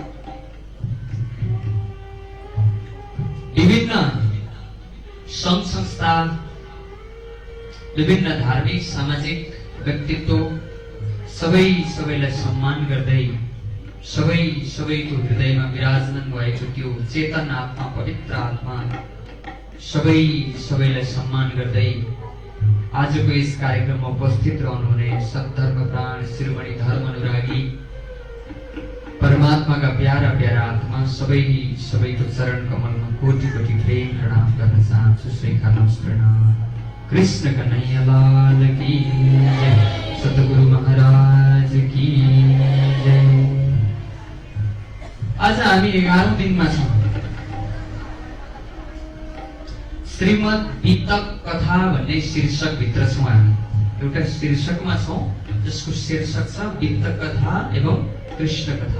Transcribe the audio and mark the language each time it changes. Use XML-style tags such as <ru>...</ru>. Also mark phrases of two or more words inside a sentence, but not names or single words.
<ne>विभिन्न सङ्घ संस्था, विभिन्न धार्मिक सामाजिक व्यक्तित्व सबैलाई सम्मान गर्दै, सबैको हृदयमा विराजमान भएको त्यो चेतन आत्मा, पवित्र आत्मा सबैलाई सम्मान गर्दै आजको यस कार्यक्रममा उपस्थित रहनुहुने सद्धर्म प्राण शिरोमणि धर्म अनुरागी परमात्माका प्यारा आत्मा सबैको चरण कमलमा कोटि प्रेम प्रणाम गर्न चाहन्छु। स्वीकार्नुहोस् प्रणाम।</ne> <hi>कृष्ण कन्हैया लाल की जय, सद्गुरु महाराज की जय।</hi> <ne>आज हामी 11औं दिनमा छौँ। श्रीमद् वितक कथा भन्ने शीर्षक भित्र छौँ हामी। एउटा शीर्षकमा छौँ जसको शीर्षक छ वितक कथा एवं कृष्ण कथा।</ne>